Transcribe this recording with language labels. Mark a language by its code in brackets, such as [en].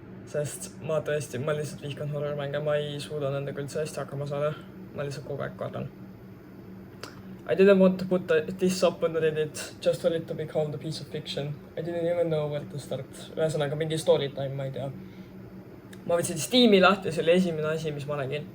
[et] Sest ma lihtsalt vihkan horror-mänge, ma ei suuda nendega üldse hästi hakkama saada. Ma lihtsalt kogu aeg kardan. [en] I didn't want to put this up on Reddit just for it to be called a piece of fiction. I didn't even know where to start. [et] Ühesõnaga mingi [en] story time, [et] ma ei tea. Ma võtsin Steam'i lahti, see oli esimene asi, mis ma nägin.